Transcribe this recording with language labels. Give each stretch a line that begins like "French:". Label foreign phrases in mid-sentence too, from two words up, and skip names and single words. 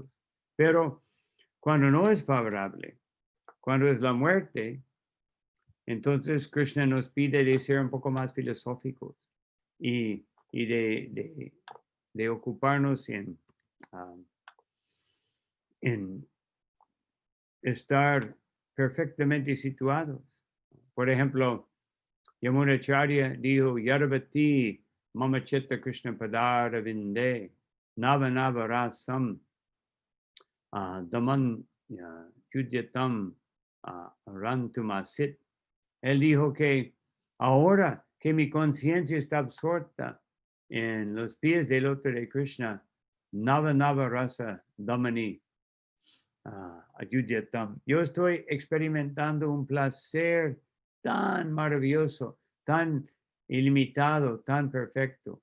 Spanish: Pero cuando no es favorable, cuando es la muerte, entonces Krishna nos pide de ser un poco más filosóficos y de ocuparnos en estar perfectamente situados. Por ejemplo, Yamunacharya dijo,
Sanskrit: यदवधि मम चित्त कृष्ण पदार विन्दे नव नव रसम् धामन् युद्यतम् रन्तुमासीत्.
Spanish: Él dijo que ahora que mi conciencia está absorta en los pies del loto de Krishna,
Sanskrit: नव नव रस धामनि उद्यतम्.
Spanish: Yo estoy experimentando un placer tan maravilloso, tan ilimitado, tan perfecto.